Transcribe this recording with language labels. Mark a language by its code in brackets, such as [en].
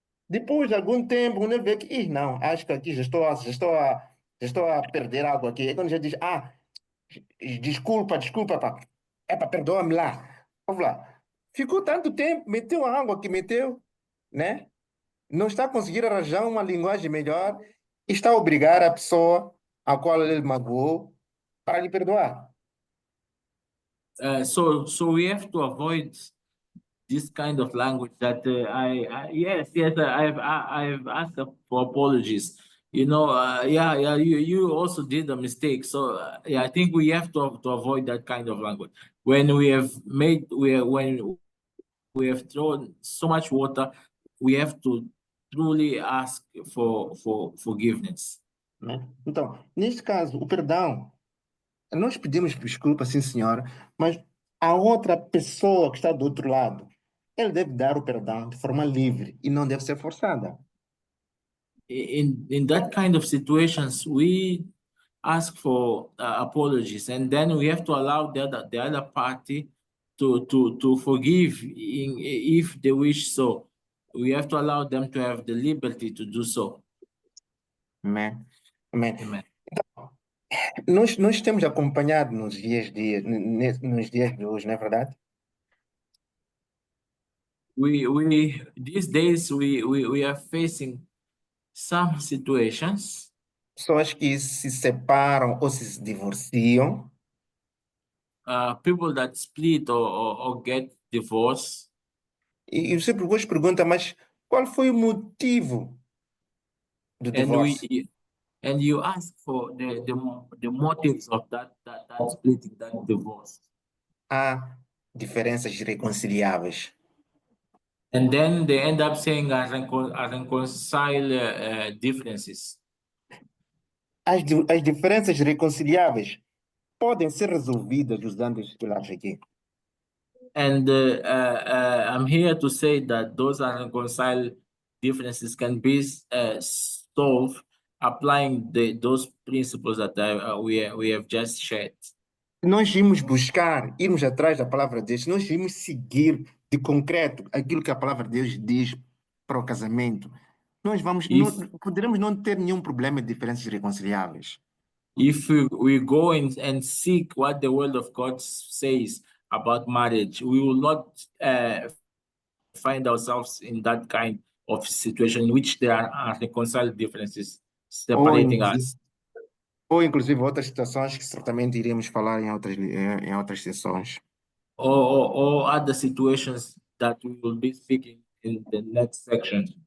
[pt] Depois de algum tempo, quando ele vê que, não, acho que aqui já estou a perder algo aqui. Aí quando já diz, desculpa, pá. Perdoa-me lá. Vamos lá. Ficou tanto tempo, meteu a água que meteu, né? Não está a conseguir arranjar uma linguagem melhor, está a obrigar a pessoa a qual ele magoou para lhe perdoar. [en] So we have to avoid this kind of language that yes, I've asked for apologies. Yeah, you also did a mistake. So yeah, I think we have to avoid that kind of language. When when we have thrown so much water, we have to truly ask for forgiveness. [pt] né? Então, neste caso, o perdão, nós pedimos desculpa, sim, senhora, mas a outra pessoa que está do outro lado, ele deve dar o perdão de forma livre e não deve ser forçada. [en] In that kind of situations, we ask for apologies, and then we have to allow the other party to forgive if they wish so. We have to allow them to have the liberty to do so. [pt] Amém? Amém. [en] Amen. [pt] Nós temos acompanhado nos dias de hoje, não é verdade? [en] We these days we are facing some situations, [pt] Pessoas que se separam ou se divorciam [en] people that split or get divorced, [pt] e você hoje pergunta, mas qual foi o motivo do [en] and [pt] divórcio? [en] and you ask for the motives of that splitting, that divorce. [pt] Há diferenças irreconciliáveis. [en] And then they end up saying reconcile differences. [pt] As diferenças irreconciliáveis podem ser resolvidas usando estes pilares aqui. [en] And I'm here to say that those reconcile differences can be solved applying those principles that we have just shared. [pt] Nós irmos buscar, irmos atrás da palavra de Deus, nós irmos seguir de concreto aquilo que a palavra de Deus diz para o casamento. Nós vamos, poderemos não ter nenhum problema de diferenças irreconciliáveis. [en] If we go and seek what the word of God says about marriage, we will not find ourselves in that kind of situation in which there are reconciled differences separating us. [pt] Ou inclusive outras situações que certamente iremos falar em outras sessões. [en] Or other situations that we will be speaking in the next section.